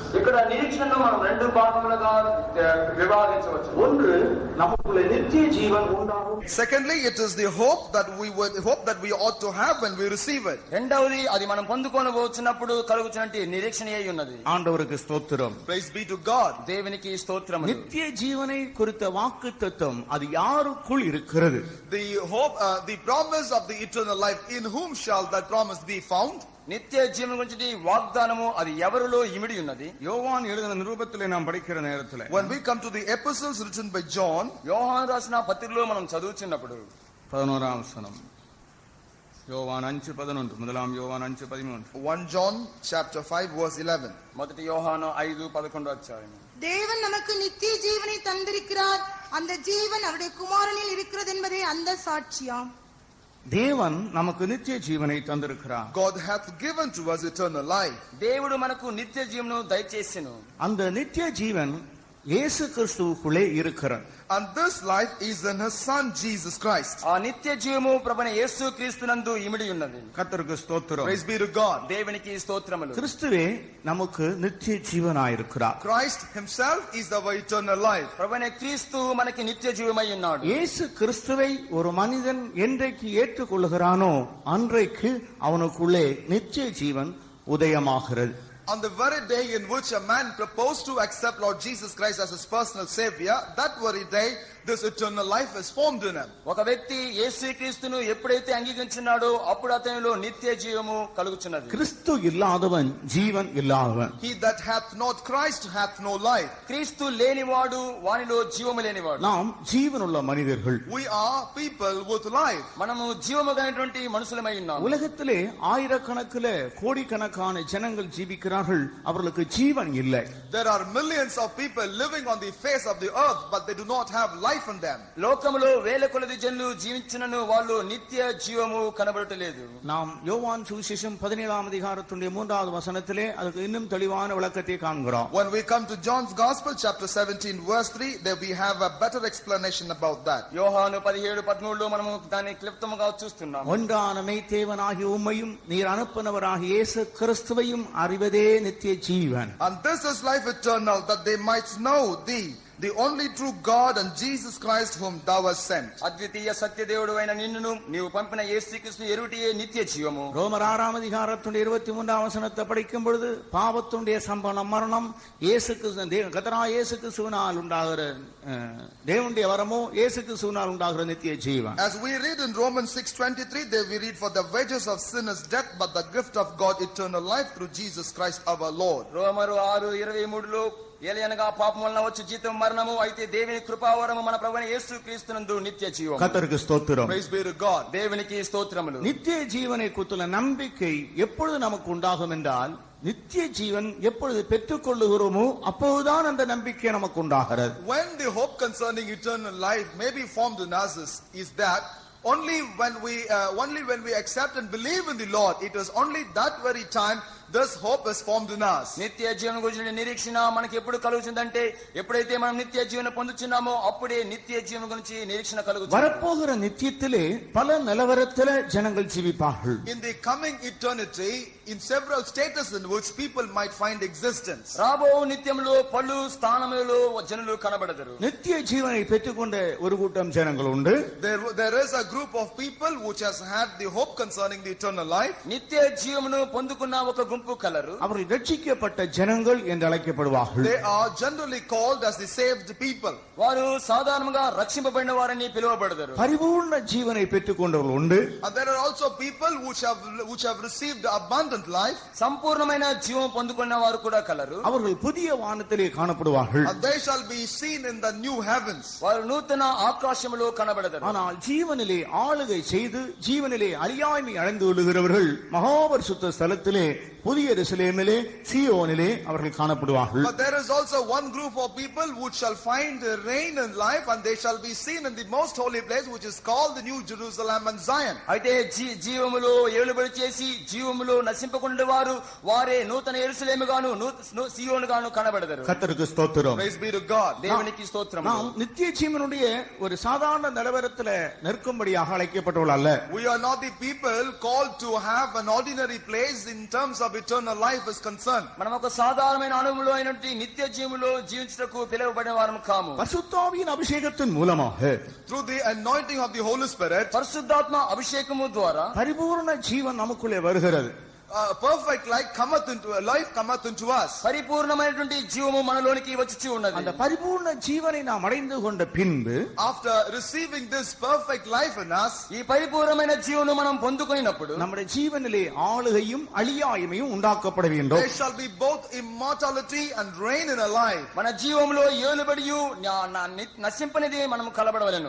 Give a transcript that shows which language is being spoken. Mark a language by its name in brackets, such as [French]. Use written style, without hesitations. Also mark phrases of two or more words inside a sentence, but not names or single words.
[Telugu] ఇక్కడ నిరీక్షణను మనం రెండు భాగములుగా విభాగించవచ్చు. [Tamil] ஒன்று நமக்குள்ள நித்திய ஜீவன் உண்டாகும். [English] Secondly, it is the hope that we ought to have when we receive it. [Telugu] రెండవది అది మనం పొందుకొనబోతున్నప్పుడు కలుగుచున్నటి నిరీక్షణ అయి ఉన్నది. [Tamil] ஆண்டவருக்கு ஸ்தோத்திரம். [English] Praise be to God. [Telugu] దేవునికి స్తోత్రములు. [Tamil] நித்திய ஜீவனை குறித்த வாக்குத்தத்தம் அது யாருக்குள் இருக்கிறது? [English] The hope, the promise of the eternal life, in whom shall that promise be found? [Telugu] నిత్య జీవం గురించి వాగ్దానము అది ఎవరిలో ఇమిడి ఉన్నది? [Tamil] யோவான் எழுதின நிருபத்திலே நாம் படிக்கிற நேரத்தில் [English] When we come to the epistles written by John, [Telugu] యోహాను రాసిన పత్రికలో మనం చదువుచున్నప్పుడు [Tamil] 11ஆம் வசனம், யோவான் 5:11, முதலாம் யோவான் 5:13. [English] 1 John chapter 5 verse 11. [Telugu] మొదటి యోహాను 5:11 అధ్యాయం. [Tamil] தேவன் நமக்கு நித்திய ஜீவனை தந்திருக்கிறார், அந்த ஜீவன் அவருடைய குமாரனில் இருக்கிறது என்பதே அந்த சாட்சியாம். தேவன் நமக்கு நித்திய ஜீவனை தந்திருக்கிறார். [English] God hath given to us eternal life. [Telugu] దేవుడు మనకు నిత్య జీవమును దయచేసెను. [Tamil] அந்த நித்திய ஜீவன் இயேசு கிறிஸ்துவுக்குள்ளே இருக்கிறது. [English] And this life is in his son Jesus Christ. [Telugu] ఆ నిత్య జీవము ప్రభువైన యేసు క్రీస్తునందు ఇమిడి ఉన్నది. [Tamil] கர்த்தருக்கு ஸ்தோத்திரம். [English] Praise be to God. [Telugu] దేవునికి స్తోత్రములు. [Tamil] கிறிஸ்துவே நமக்கு நித்திய ஜீவனாயிருக்கிறார். [English] Christ himself is our eternal life. [Telugu] ప్రభువైన క్రీస్తు మనకి నిత్య జీవమై ఉన్నాడు. [Tamil] இயேசு கிறிஸ்துவை ஒரு மனிதன் என்றைக்கு ஏற்றுக்கொள்கிறானோ அன்றைக்கு அவனுக்குள்ளே நித்திய ஜீவன் உதயமாகிறது. [English] On the very day in which a man proposed to accept Lord Jesus Christ as his personal savior, that very day this eternal life is formed in him. [Telugu] ఒక వ్యక్తి యేసుక్రీస్తును ఎప్పుడైతే అంగీకరించున్నాడో అప్పుడు అతనిలో నిత్య జీవము కలుగుచున్నది. [Tamil] கிறிஸ்து இல்லாதவன் ஜீவன் இல்லாதவன். [English] He that hath not Christ hath no life. [Telugu] క్రీస్తు లేనివాడు వానిలో జీవము లేనివాడు. [Tamil] நாம் ஜீவனுள்ள மனிதர்கள். [English] We are people with life. [Telugu] మనము జీవము కలిగినటువంటి మనుషులమై ఉన్నాము. [Tamil] உலகத்திலே ஆயிரக்கணக்கிலே கோடிக்கணக்கான ஜனங்கள் ஜீவிக்கிறார்கள், அவர்களுக்கு ஜீவன் இல்லை. [English] There are millions of people living on the face of the earth, but they do not have life in them. [Telugu] లోకములో వేల కొలది జనులు జీవించినను వాళ్ళు నిత్య జీవము కనబడటలేదు. [Tamil] நாம் யோவான் சுவிசேஷம் 17ஆம் அதிகாரத்துடைய 3வது வசனத்திலே அதுக்கு இன்னும் தெளிவான விளக்கத்தை காண்கிறோம். [English] When we come to John's Gospel chapter 17 verse 3, there we have a better explanation about that. [Telugu] యోహాను 17:13 లో మనము దాన్ని క్లుప్తముగా చూస్తున్నాము. [Tamil] ஒன்றான மெய்தேவனாகிய உம்மையும் நீர் அனுப்பினவராகிய இயேசு கிறிஸ்துவையும் அறிவதே நித்திய ஜீவன். [English] And this is life eternal, that they might know thee, the only true God, and Jesus Christ whom thou hast sent. [Telugu] అద్వితీయ సత్యదేవుడు అయిన నిన్నును నీవు పంపిన యేసుక్రీస్తును ఎరుటియే నిత్య జీవము. [Tamil] ரோமர் 6ஆம் அதிகாரத்துடைய 23ஆம் வசனத்தை படிக்கும் பொழுது பாவத்துடைய சம்பளம் மரணம், இயேசு கிறிஸ்து கர்த்தராகிய இயேசு கிறிஸ்துவினால் உண்டாகிற தேவனுடைய வரமோ இயேசு கிறிஸ்துவினால் உண்டாகிற நித்திய ஜீவன். [English] As we read in Romans 6:23, there we read, for the wages of sin is death, but the gift of God eternal life through Jesus Christ our Lord. [Telugu] రోమరు 6:23 లో ఏలయనగా పాపం వలన వచ్చు జీతం మరణము, అయితే దేవుని కృపావరము మన ప్రభువైన యేసుక్రీస్తునందు నిత్య జీవము. [Tamil] கர்த்தருக்கு ஸ்தோத்திரம். [English] Praise be to God. [Telugu] దేవునికి స్తోత్రములు. [Tamil] நித்திய ஜீவனை குறித்துள்ள நம்பிக்கை எப்பொழுது நமக்கு உண்டாகும் என்றால், நித்திய ஜீவன் எப்பொழுது பெற்றுக்கொள்ளுகிறோமோ அப்போதுதான் அந்த நம்பிக்கை நமக்கு உண்டாகிறது. [English] When the hope concerning eternal life may be formed in us is that only when we accept and believe in the Lord, it is only that very time this hope is formed in us. [Telugu] నిత్య జీవనం గురించిన నిరీక్షణ మనకి ఎప్పుడు కలుగుతుందంటే ఎప్పుడైతే మనం నిత్య జీవనం పొందుచున్నామో అప్పుడే నిత్య జీవనం గురించి నిరీక్షణ కలుగుతుంది. [Tamil] வரப்போகிற நித்தியத்திலே பல நிலவரத்திலே ஜனங்கள் ஜீவிப்பார்கள். [English] In the coming eternity, in several status in which people might find existence. [Telugu] రాబో నిత్యంలో పలు స్థానములలో జనులు కనబడతారు. [Tamil] நித்திய ஜீவனை பெற்றுக்கொண்ட ஒரு கூட்டம் ஜனங்கள் உண்டு. [English] There is a group of people which has had the hope concerning the eternal life. [Telugu] నిత్య జీవమును పొందుకున్న ఒక గుంపు కలరు. [Tamil] அவர்கள் ரட்சிக்கப்பட்ட ஜனங்கள் என்று அழைக்கப்படுவார்கள். [English] They are generally called as the saved people. [Telugu] వారు సాధారణంగా రక్షింపబడిన వారని పిలువబడతారు. [Tamil] பரிபூர்ண ஜீவனை பெற்றுக்கொண்டவர்கள் உண்டு. [English] And there are also people which have received abundant life. [Telugu] సంపూర్ణమైన జీవం పొందుకున్న వారు కూడా కలరు. [Tamil] அவர்கள் புதிய வானத்திலே காணப்படுவார்கள். [English] And they shall be seen in the new heavens. [Telugu] వారు నూతన ఆకాశములో కనబడతారు. [Tamil] ஆனால் ஜீவனிலே ஆளுகை செய்து ஜீவனிலே அழியாமை அடைந்து கொள்ளுகிறவர்கள் மகாபரிசுத்த ஸ்தலத்திலே புதிய எருசலேமிலே சீயோனிலே அவர்கள் காணப்படுவார்கள். [English] But there is also one group of people which shall find reign in life, and they shall be seen in the most holy place, which is called the New Jerusalem and Zion. [Telugu] అయితే జీవములో ఏలుబడి చేసి జీవములో నశింపకుండా వారు వారే నూతన యెరూషలేము గాను సీయోను గాను కనబడతారు. [Tamil] கர்த்தருக்கு ஸ்தோத்திரம். [English] Praise be to God. [Telugu] దేవునికి స్తోత్రం. [Tamil] நாம் நித்திய ஜீவனுடைய ஒரு சாதாரண நிலவரத்திலே நிற்கும்படியாக அழைக்கப்பட்டவர்கள் அல்ல. [English] We are not the people called to have an ordinary place in terms of eternal life is concerned. [Telugu] మనం ఒక సాధారణమైన అనుభవంలో అయినటువంటి నిత్య జీవములో జీవించుటకు పిలువబడిన వారము కాము. [Tamil] பரிசுத்தாவியின் அபிஷேகத்தின் மூலமாக [English] Through the anointing of the Holy Spirit, [Telugu] పరిశుద్ధాత్మ అభిషేకము ద్వారా [Tamil] பரிபூர்ண ஜீவன் நமக்குள்ளே வருகிறது. [English] perfect life cometh into us. [Telugu] పరిపూర్ణమైనటువంటి జీవము మనలోనికి వచ్చి ఉన్నది. [Tamil] அந்த பரிபூர்ண ஜீவனை நாம் அடைந்து கொண்ட பின்பு [English] After receiving this perfect life in us, [Telugu] ఈ పరిపూర్ణమైన జీవను మనం పొందుకొనినప్పుడు [Tamil] நம்முடைய ஜீவனிலே ஆளுகையும் அழியாமையும் உண்டாக்கப்பட வேண்டும். [English] there shall be both immortality and reign in a life. [Telugu] మన జీవములో ఏలుబడియు నశింపనిది మనం కలబడవలెను.